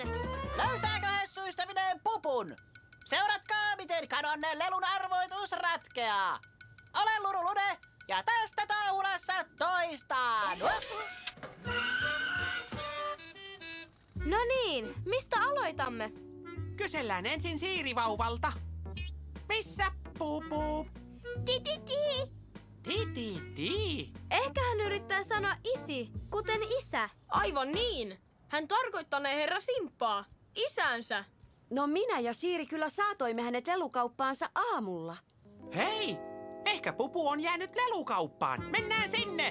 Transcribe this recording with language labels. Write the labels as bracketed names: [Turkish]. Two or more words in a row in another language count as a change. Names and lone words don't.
[Finnish] Löytääkö Hessu ystävineen pupun? Seuratkaa, miten kadonneen lelun arvoitus ratkeaa. Olen Lurulude ja tästä Touhulassa toistaan. No niin, mistä aloitamme? Kysellään ensin Siirivauvalta. Missä pupu? Ti-ti-ti! Ti-ti-ti. Ehkä hän yrittää sanoa isi, kuten isä. Aivan niin. Hän tarkoittanee herra Simppaa, isänsä. No minä ja Siiri kyllä saatoimme hänet lelukauppaansa aamulla. Hei, ehkä pupu on jäänyt lelukauppaan. Mennään sinne.